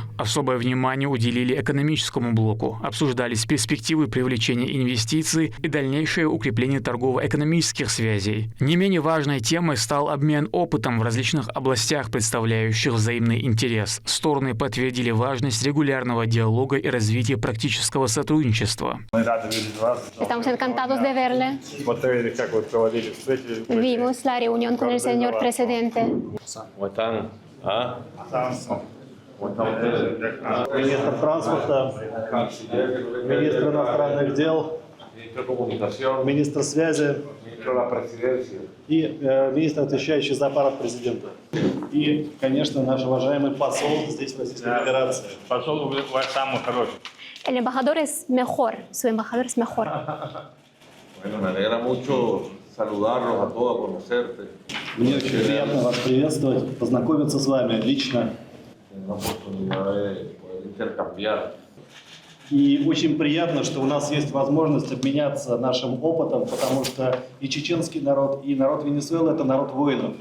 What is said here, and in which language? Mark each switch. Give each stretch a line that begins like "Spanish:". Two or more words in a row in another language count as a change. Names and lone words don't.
Russian: Особое внимание уделили экономическому блоку. Обсуждались перспективы привлечения инвестиций и дальнейшее укрепление торгово-экономических связей. Не менее важной темой стал обмен опытом в различных областях, представляющих взаимный интерес. Стороны подтвердили важность регулярного диалога и развития практического сотрудничества. Мы рады видеть вас.
Spanish: Estamos encantados de verle.
Russian: Смотрели, как вы проводили встречи.
Spanish: Vimos la reunión con el señor presidente.
Russian: Министр транспорта, министр иностранных дел, министр связи и министр, отвечающий за аппарат президента. И, конечно, наш уважаемый посол здесь, в Российской Федерации. Посол ваш самый хороший.
Spanish: El embajador es mejor, su embajador es mejor. Bueno, me alegra mucho saludarlos a todos, conocerte.
Russian: Мне очень приятно вас приветствовать, познакомиться с вами лично. И очень приятно, что у нас есть возможность обменяться нашим опытом, потому что и чеченский народ, и народ Венесуэлы – это народ воинов.